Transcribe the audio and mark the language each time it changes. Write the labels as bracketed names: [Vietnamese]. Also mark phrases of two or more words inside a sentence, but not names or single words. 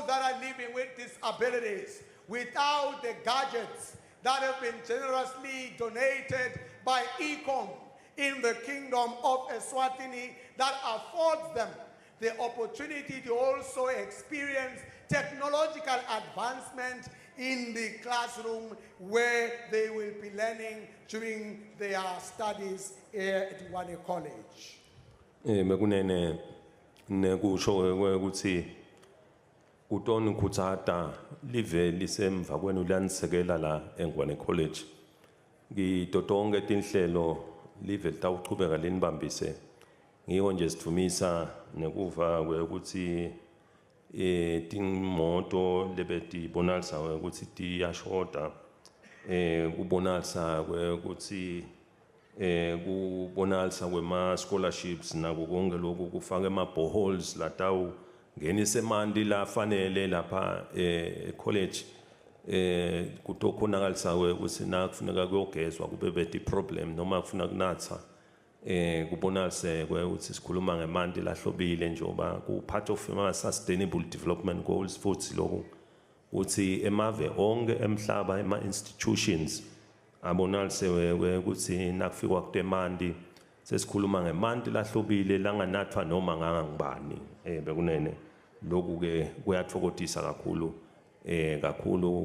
[English] that are living with disabilities without the gadgets that have been generously donated by ECOM in the Kingdom of Eswatini that affords them the opportunity to also experience technological advancement in the classroom where they will be learning during their studies here at Ngwane College. [Swati] Mekunene nekusho ukuthi utoni kutsata live lisemva kwenu lanisekela la eNgwane College ngitotonke tinhlelo live litawuchubeka linibambise ngiko nje sithumisa nekuva ukuthi timoto lebeti bonalisa ukuthi tiyashoda kubonalisa ukuthi kubonalisa kwema scholarships nako konke lokhu kufaka ema boreholes latawu ngenise mandi la fanele lapha college kutokhonakaliswa ukuthi nakufuneka kuyogezwa kube beti problem noma kufuna kunatha kubonalise ukuthi sikhuluma ngemandi lahlobile njoba ku [English] part of [Swati] ama [English] sustainable development goals [Swati] futhi lokho uthi emave onke emhlaba ema institutions abonalise ukuthi nakufikwa kutemandi sesikhuluma ngemandi lahlobile langanathwa noma ngangangibani bekunene lokhu ke kuyathokozisa kakhulu kakhulu